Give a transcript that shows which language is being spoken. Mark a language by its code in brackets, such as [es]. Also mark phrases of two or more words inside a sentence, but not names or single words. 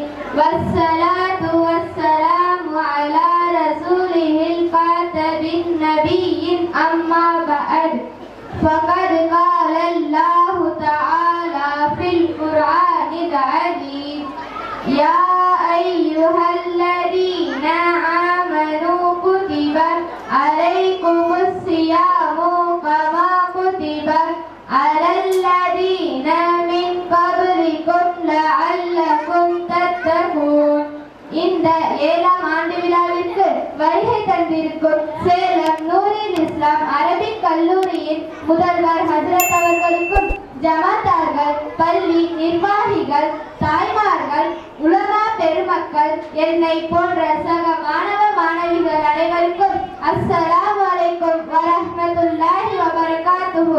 [ar] والصلاة والسلام على رسوله الخاتم النبي أما بعد فقد قال الله تعالى في القرآن العظيم يا أيها الذين آمنوا كتب عليكم الصيام كما كتب على الذين من قبلكم لعلكم تتقون. [ta] இந்த 7ஆம் ஆண்டு விழாவிற்கு வருகை தந்திருக்கும் சேலம் நூரில் இஸ்லாம் அரபிக் கல்லூரியின் முதல்வர் ஹஜ்ரத் அவர்களுக்கும் ஜமாத்தார்கள், பள்ளி நிர்வாகிகள், தாய்மார்கள், உலமா பெருமக்கள், என்னை போன்ற சக மாணவ மாணவிகள் அனைவருக்கும் [ar] السلام عليكم ورحمة الله وبركاته.